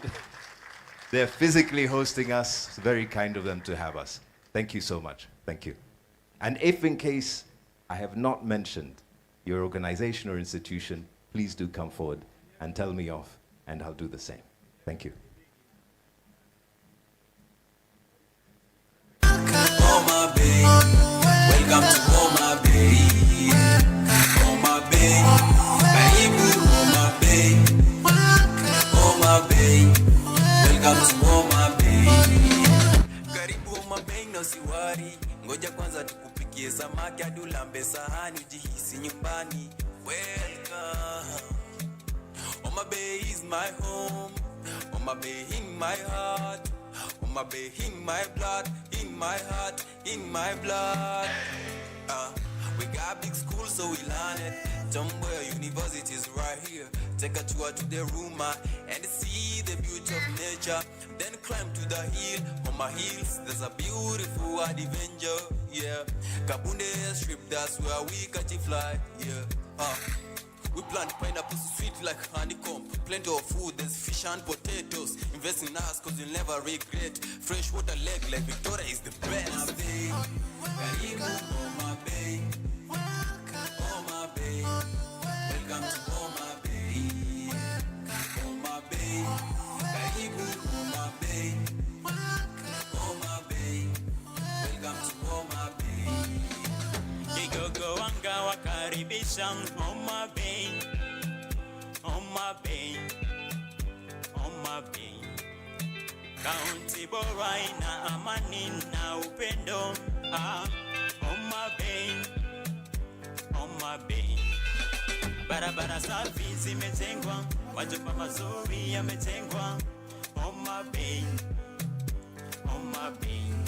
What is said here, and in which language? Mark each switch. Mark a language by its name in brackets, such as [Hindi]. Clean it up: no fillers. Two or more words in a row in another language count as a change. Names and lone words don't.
[English] They're physically hosting us. It's very kind of them to have us. Thank you so much. Thank you. And if in case I have not mentioned your organization or institution, please do come forward and tell me off, and I'll do the same. Thank you. Homa Bay, welcome to Homa Bay. [Swahili] Homa Bay, karibu Homa Bay. [English] Homa Bay, welcome to Homa Bay. [Swahili] Karibu Homa Bay na usiwari, ngoja kwanza tukupikie samaki hadi ulambe sahani ujihisi nyumbani. [English] Welcome. Homa Bay is my home. Homa Bay in my heart. Homa Bay in my blood, in my heart, in my blood. We got big school, so we learn it. Tomboya University is right here. Take a tour to the room and see the beauty of nature. Then climb to the hill. On my hills, there's a beautiful adventure. Yeah, Kabunde strip, that's where we catch a fly. Yeah. We plant pineapples sweet like honeycomb. Plenty of food, there's fish and potatoes. Invest in us cause you'll never regret. Fresh water lake like Victoria is the best. Homa Bay, karibu Homa Bay. Homa Bay, welcome to Homa Bay. [Swahili] Homa Bay, karibu Homa Bay. [English] Homa Bay, welcome to Homa Bay. [Swahili] Kigogo wanga wakaribisha Homa Bay. Homa Bay, Homa Bay. Kaunti bora ina amani na upendo. Homa Bay, Homa Bay. Barabara safi zimejengwa, majumba mazuri yamejengwa. Homa Bay, Homa Bay.